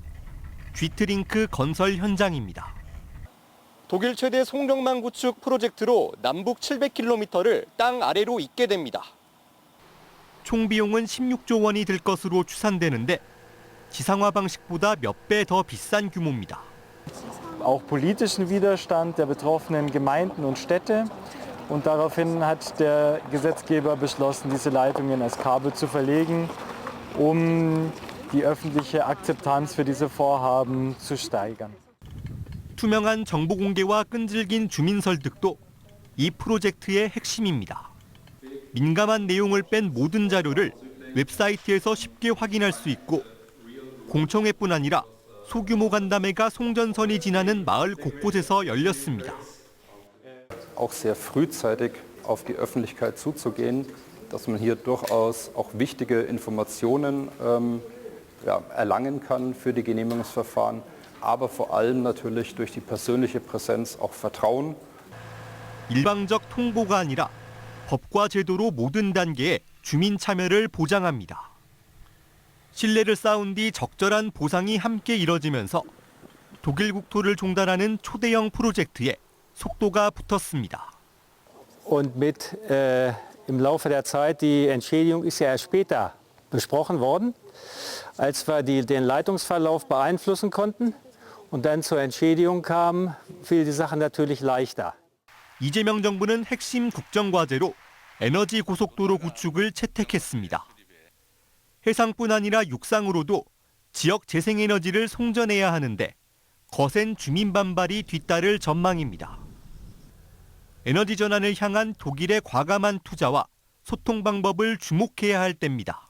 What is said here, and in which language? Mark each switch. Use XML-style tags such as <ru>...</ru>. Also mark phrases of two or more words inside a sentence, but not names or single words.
<ko>쥐트링크 건설 현장입니다. 독일 최대 송전망 구축 프로젝트로 남북 700km를 땅 아래로 잇게 됩니다. 총 비용은 16조 원이 들 것으로 추산되는데 지상화 방식보다 몇 배 더 비싼 규모입니다.</ko> <de>Auch politischen Widerstand der betroffenen Gemeinden und Städte. Und daraufhin hat der Gesetzgeber beschlossen, diese Leitungen als Kabel zu verlegen, die öffentliche Akzeptanz für diese Vorhaben zu steigern.</de> <ko>투명한 정보 공개와 끈질긴 주민 설득도 이 프로젝트의 핵심입니다. 민감한 내용을 뺀 모든 자료를 웹사이트에서 쉽게 확인할 수 있고 공청회뿐 아니라 소규모 간담회가 송전선이 지나는 마을 곳곳에서 열렸습니다.</ko> <de>Auch sehr frühzeitig auf die Öffentlichkeit zuzugehen, dass man hier durchaus auch wichtige Informationen erlangen kann für die Genehmigungsverfahren, aber vor allem natürlich durch die persönliche Präsenz auch Vertrauen.</de> <ko>일방적 통보가 아니라 법과 제도로 모든 단계에 주민 참여를 보장합니다. 신뢰를 쌓은 뒤 적절한 보상이 함께 이뤄지면서 독일 국토를 종달하는 초대형 프로젝트에 속도가 붙었습니다.</ko> <de>Und im Laufe der Zeit, die Entschädigung ist ja erst später besprochen worden, als wir den Leitungsverlauf beeinflussen konnten und dann zur Entschädigung kam, fiel die Sache natürlich leichter.</de> <ko>이재명 정부는 핵심 국정과제로 에너지 고속도로 구축을 채택했습니다. 해상뿐 아니라 육상으로도 지역 재생에너지를 송전해야 하는데 거센 주민 반발이 뒤따를 전망입니다. 에너지 전환을 향한 독일의 과감한 투자와 소통 방법을 주목해야 할 때입니다.</ko>